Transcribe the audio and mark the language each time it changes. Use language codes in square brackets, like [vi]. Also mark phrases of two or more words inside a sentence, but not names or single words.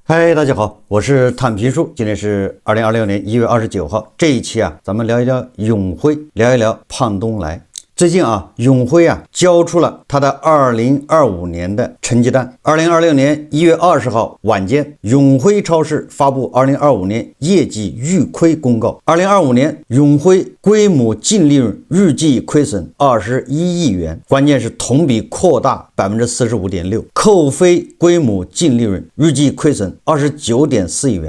[zh] 嗨，大家好，我是坦平叔，今天是2026年1月29号。这一期咱们聊一聊永辉，聊一聊胖東來。最近永辉交出了他的2025年的成績单。2026年1月20号晚間，永辉超市發布2025年業績預虧公告。2025年永輝規模淨利潤預計虧損21億元，關鍵是同比擴大45.6%，扣非規模淨利潤預計虧損29.4億元。